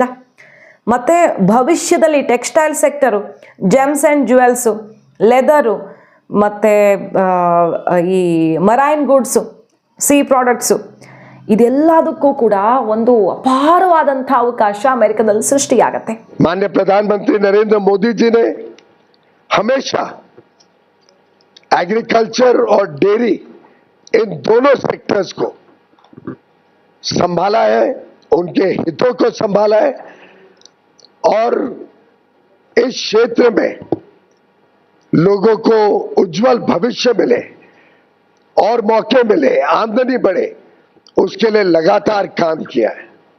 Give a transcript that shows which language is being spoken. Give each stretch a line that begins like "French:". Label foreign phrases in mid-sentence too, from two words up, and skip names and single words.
Kannada: ಮತ್ತು ಭವಿಷ್ಯದಲ್ಲಿ
English: textile sector, gems and jewels,
Kannada: ಲೆದರು, ಮತ್ತು ಈ
English: marine goods, sea products,
Kannada: ಇದೆಲ್ಲದಕ್ಕೂ ಕೂಡ ಒಂದು ಅಪಾರವಾದಂಥ ಅವಕಾಶ ಅಮೆರಿಕದಲ್ಲಿ ಸೃಷ್ಟಿಯಾಗತ್ತೆ.
Hindi: माननीय प्रधानमंत्री नरेंद्र मोदी जी ने हमेशा एग्रीकल्चर और डेयरी इन दोनों सेक्टर्स को संभाला है उनके हितों को संभाला है और इस क्षेत्र में लोगों को उज्जवल भविष्य मिले और मौके मिले, आमदनी बढ़े, उसके लिए लगातार काम किया है।